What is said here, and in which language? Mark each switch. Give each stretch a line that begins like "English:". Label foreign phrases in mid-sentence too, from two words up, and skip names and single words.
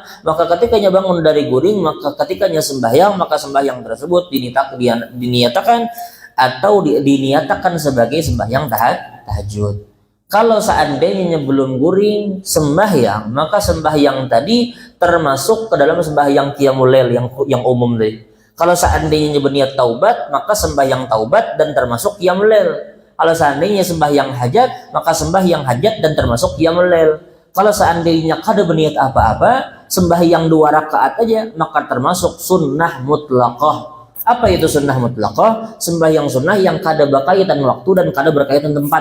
Banjar: Maka ketikanya bangun dari guring, maka ketikanya sembahyang, maka sembahyang tersebut diniatakan atau diniatakan sebagai sembahyang tahajud. Kalau seandainya belum guring sembahyang, maka sembahyang tadi termasuk ke dalam sembahyang
Arabic: قيام الليل
Banjar: yang umum tadi. Kalau seandainya berniat taubat, maka sembahyang taubat dan termasuk
Arabic: قيام الليل.
Banjar: Kalau seandainya sembahyang hajat, maka sembahyang hajat dan termasuk
Arabic: قيام الليل.
Banjar: Kalau seandainya kada berniat apa-apa, sembahyang 2 rakaat aja, maka termasuk
Arabic: سنة مطلقة.
Banjar: Apa itu
Arabic: سنة مطلقة?
Banjar: Sembahyang sunnah yang kada berkaitan waktu dan kada berkaitan tempat.